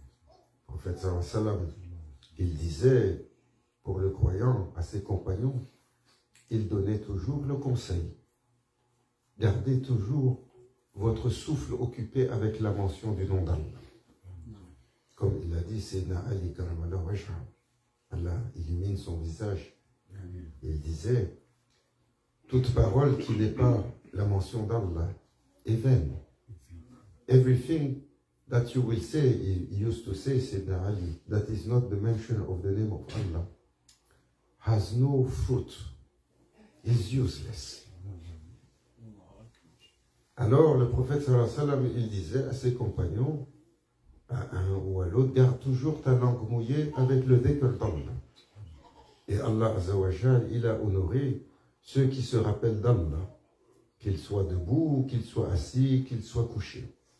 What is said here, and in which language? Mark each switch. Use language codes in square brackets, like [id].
[fr] Le prophète [ar] sallallahu alayhi wa sallam, [fr] il disait pour le croyant à ses compagnons, il donnait toujours le conseil: gardez toujours votre souffle occupé avec la mention du nom d'Allah. Comme il a dit, Sayyidina Ali Karamallah Wajha, Allah illumine son visage. Il disait, toute parole qui n'est pas la mention d'Allah est vaine. [en] Everything that you will say, he used to say, Sayyidina Ali, that is not the mention of the name of Allah, has no fruit, is useless. [fr] Alors le prophète [ar] sallallahu alayhi wa sallam, [fr] il disait à ses compagnons, à un ou à l'autre, garde toujours ta langue mouillée avec le dhikr d'Allah. Et Allah Azza wa Jal, il a honoré ceux qui se rappellent d'Allah, qu'ils soient debout, qu'ils soient assis, qu'ils soient couchés.